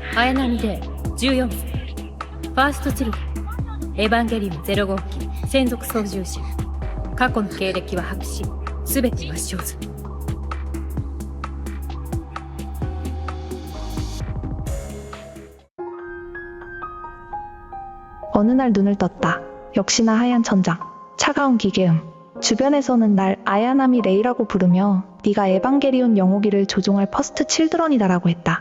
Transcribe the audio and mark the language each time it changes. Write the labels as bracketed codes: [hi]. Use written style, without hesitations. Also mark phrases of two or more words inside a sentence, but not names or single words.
[ja] 綾波で14歳。ファーストチルド。エヴァンゲリオン0号機専属操縦士。過去の経歴は白紙。すべて抹消済み。 [ko] 어느 날 눈을 떴다. 역시나 하얀 천장, 차가운 기계음. 주변에서는 날 아야나미 레이라고 부르며 네가 에반게리온 영호기를 조종할 퍼스트 칠드런이다라고 했다.